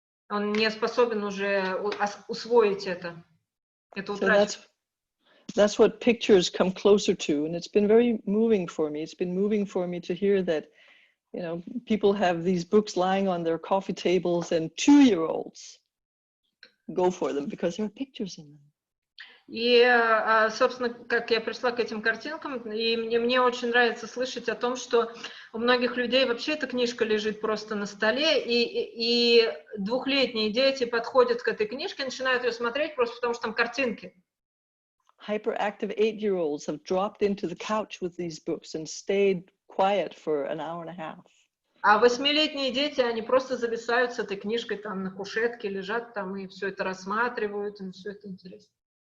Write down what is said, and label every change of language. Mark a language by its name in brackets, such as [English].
[Russian] Он не способен уже усвоить это. Это утрачивает. [English] That's what pictures come closer to, and it's been very moving for me. It's been moving for me to hear that, you know, people have these books lying on their coffee tables and 2-year-olds go for them because there are pictures in them. [Russian] И, собственно, как я пришла к этим картинкам, и мне очень нравится слышать о том, что у многих людей вообще эта книжка лежит просто на столе, и 2-летние дети подходят к этой книжке и начинают ее смотреть просто потому, что там картинки. [English] Hyperactive 8-year-olds have dropped into the couch with these books and stayed quiet for an hour and a half. [Russian] А 8-летние дети, они просто зависают с этой книжкой там на кушетке, лежат там и все это рассматривают, им все это интересно.